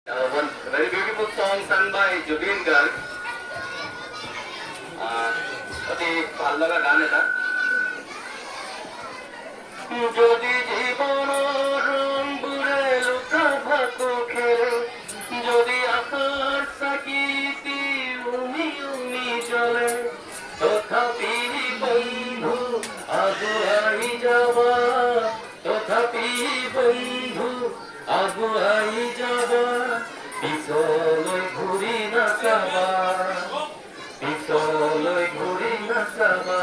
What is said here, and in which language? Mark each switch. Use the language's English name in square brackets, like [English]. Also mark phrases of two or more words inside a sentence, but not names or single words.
[English] One very beautiful song sung by Jubin Garg. [Assamese] অতি ভালো লাগা গান এটা। যদি জীবন রঙে লুকা ভাতো খেলে, যদি আকার সাকিতি উমি উমি চলে, তথাপি বন্ধু আগুয়াই যাবা, তথাপি বন্ধু আগুয়াই যাবা, পিছলৈ ঘূৰি নাচাবা, পিছলৈ ঘূৰি নাচাবা।